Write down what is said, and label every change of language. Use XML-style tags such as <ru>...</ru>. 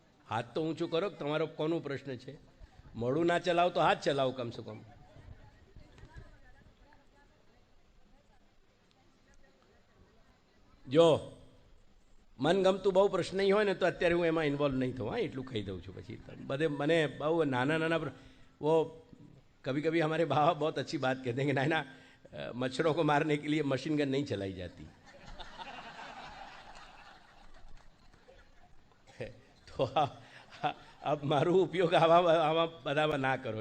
<gu>હાથ તો ઊંચું કરો. તમારો કોનો પ્રશ્ન છે? મોડું ના ચલાવો તો હાથ ચલાવો કમસે કમ. જો મનગમતું બહુ પ્રશ્ન નહીં હોય ને તો અત્યારે હું એમાં ઇન્વોલ્વ નહીં થઉં. હા, એટલું કહી દઉં છું. પછી બધે મને બહુ નાના નાના</gu> <hi>वो कभी कभी हमारे बाबा बहुत अच्छी बात कहते हैं कि नाना मच्छरों को मारने के लिए मशीन गन नहीं चलाई जाती. तो अब</hi> <gu>મારું ઉપયોગ આવા બધામાં ના કરો.</gu>